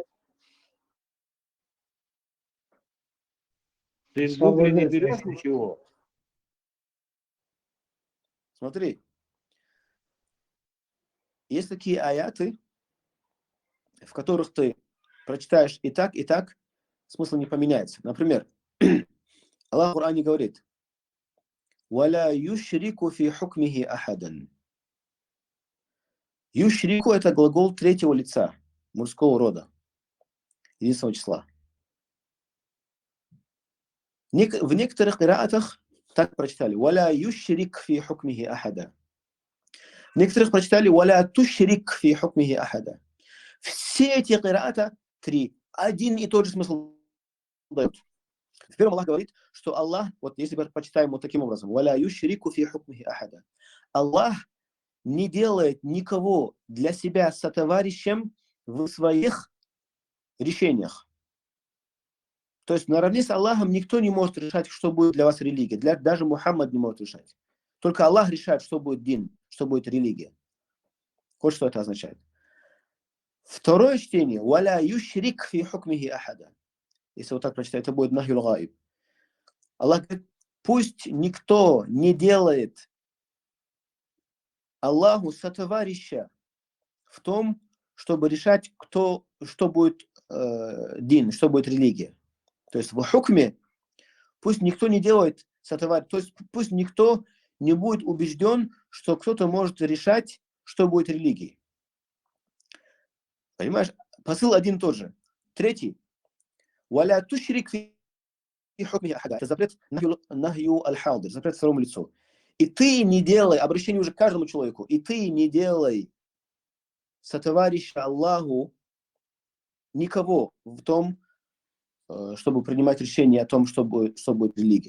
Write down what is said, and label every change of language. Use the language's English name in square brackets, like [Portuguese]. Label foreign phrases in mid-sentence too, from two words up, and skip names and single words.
[Russian] Ты в Гугле не берешь ничего? Смотри. Есть такие аяты, в которых ты прочитаешь и так, смысл не поменяется. Например, Аллах в Коране говорит: [Arabic] «ولا يشرك في حكمه أحدا». [Russian] Юшрику — это глагол третьего лица, мужского рода, единственного числа. В некоторых кираатах так прочитали: [Arabic] «ولا يشرك في حكمه أحدا». [Russian] В некоторых прочитали: [Arabic] «ولا تشرك في حكمه أحدا». [Russian] Все эти кираата три. Один и тот же смысл дают. В первом Аллах говорит, что Аллах, вот если мы почитаем вот таким образом: [Arabic] «ولا يشرك في حكمه أحدا». [Russian] Аллах не делает никого для себя сотоварищем в своих решениях. То есть наравне с Аллахом никто не может решать, что будет для вас религия. Даже Мухаммад не может решать. Только Аллах решает, что будет дин, что будет религия. Вот что это означает. Второе чтение: [Arabic] «ولا يشرك في حكمه أحدا». [Russian] Если вот так прочитать, это будет [Arabic] نهي الغائب. [Russian] Аллах говорит: пусть никто не делает Аллаху сотоварища в том, чтобы решать, что будет дин, что будет религия. То есть в хукме пусть никто не делает сотоварища, то есть пусть никто не будет убежден, что кто-то может решать, что будет религией. Понимаешь? посыл один и тот же. Третий. [Arabic] ولا تشرك في حكمه أحدا. [Russian] Это запрет [Arabic] نهي الحاضر, [Russian] запрет второму лицу. И ты не делай, обращение уже к каждому человеку, и ты не делай сотоварища Аллаху никого в том, чтобы принимать решение о том, что будет религия.